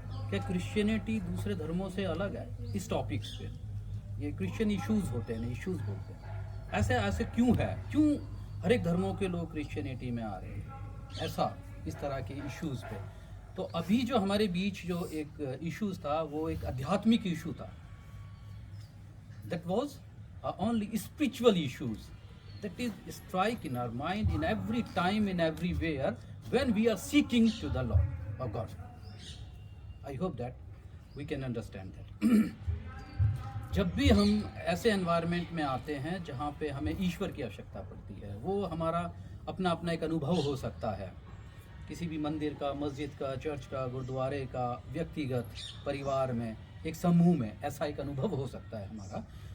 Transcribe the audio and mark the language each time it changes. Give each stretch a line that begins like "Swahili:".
Hindi: क्या क्रिश्चियनिटी दूसरे धर्मों से अलग है? इस टॉपिक्स पे, ये क्रिश्चियन इश्यूज़ होते हैं ना, इश्यूज़ बोलते हैं। ऐसे ऐसे क्यों है, क्यों हर एक धर्मों के लोग क्रिश्चियनिटी में आ रहे हैं, ऐसा, इस तरह के इश्यूज़ पे। तो अभी जो हमारे बीच जो एक इश्यूज़ था, वो एक आध्यात्मिक इशू था।
English: that was only spiritual issues that is strike in our mind in every time, in everywhere, when we are seeking to the Lord or God. I hope that we can understand that.
Hindi: जब भी हम ऐसे environment में आते हैं जहाँ पे हमें ईश्वर की आवश्यकता पड़ती है, वो हमारा अपना अपना एक अनुभव हो सकता है, किसी भी मंदिर का, मस्जिद का, चर्च का, गुरुद्वारे का, व्यक्तिगत, परिवार में, एक समूह में, ऐसा एक अनुभव हो सकता है हमारा।